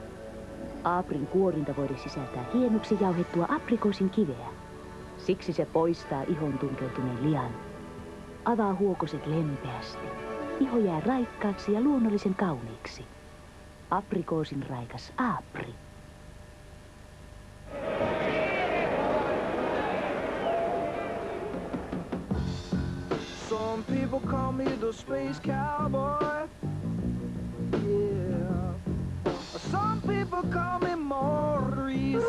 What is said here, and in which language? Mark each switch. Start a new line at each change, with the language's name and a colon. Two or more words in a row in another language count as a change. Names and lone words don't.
Finnish: Aprin kuorintavuode sisältää hienoksi jauhettua aprikoosin kiveä. Siksi se poistaa ihon tunkeutuneen lian. Avaa huokoset lempeästi. Iho jää raikkaaksi ja luonnollisen kauniiksi. Aprikoosin raikas Apri.
English: Some people call me the space cowboy. Yeah. Some people call me Maurice.